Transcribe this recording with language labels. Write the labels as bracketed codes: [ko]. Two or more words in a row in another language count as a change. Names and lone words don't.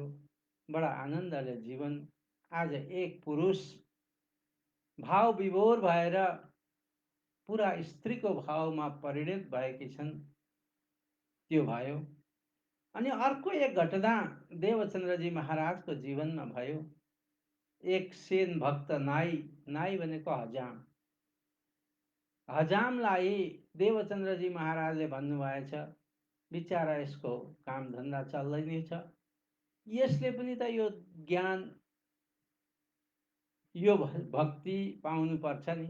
[ne] बडा आनन्दले जीवन। आज एक पुरुष भाव विभोर भएर पुरा स्त्रीको भावमा परिणत भएकी छन्, त्यो भयो। अनि अर्को एक घटना देवचन्द्रजी महाराजको जीवनमा भयो। एक सेन भक्त नाई, नाई भनेको हजाम, हजामलाई देवचन्द्रजी महाराजले भन्नुभएछ, बिचारा यसको काम धन्दा चल्दैन छ, यसले पनि त यो ज्ञान, यो भक्ति पाउनु पर्छ नि।